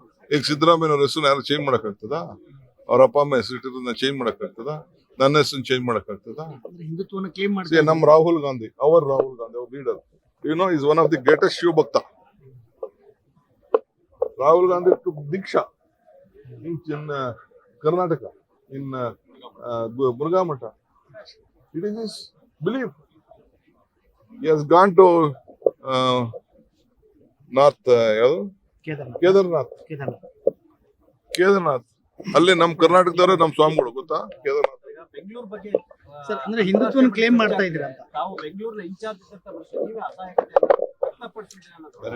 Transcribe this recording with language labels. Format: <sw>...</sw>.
<kn>ಈಗ ಸಿದ್ದರಾಮಯ್ಯ ಅವ್ರ ಹೆಸರು ಯಾರು ಚೇಂಜ್ ಮಾಡಕ್ ಆಗ್ತದ? ಅವ್ರ ಅಪ್ಪ ಅಮ್ಮ ಹೆಸರಿಟ್ಟಿರೋದನ್ನ ಚೇಂಜ್ ಮಾಡಕ್ ಆಗ್ತದ? ನನ್ನ ಹೆಸರು ಚೇಂಜ್ ಮಾಡಕ್ ಆಗ್ತದ? ನಮ್ ರಾಹುಲ್ ಗಾಂಧಿ, ಅವ್ರ leader,</kn> <en>is one of the greatest</en> <kn>Shiva ಭಕ್ತ.</kn> <en>Rahul Gandhi took Diksha in Karnataka, in Muruga Mata. It is his belief. He has gone to North Kedarnath.</en> <kn>ಅಲ್ಲಿ ನಮ್ಮ ಕರ್ನಾಟಕದವರೇ ನಮ್ಮ ಸ್ವಾಮಿಗಳು ಗೊತ್ತಾ ಕೇದಾರ್ನಾಥ್. ಬೆಂಗಳೂರು ಬಗ್ಗೆ ಸರ್ ಅಂದ್ರೆ ಹಿಂದುತ್ವನ ಕ್ಲೇಮ್ ಮಾಡ್ತಾ ಇದ್ದೀರಾ ಅಂತ ತಾವು ಬೆಂಗಳೂರಿನ ಇನ್ಚಾರ್ಜ್ ಇದ್ದಂತ ವರ್ಷ ನೀವೇ ಅಸಹಾಯಕತೆ ವ್ಯಕ್ತಪಡಿಸಿದ್ದೀರಾ ಅನ್ನೋದು</kn>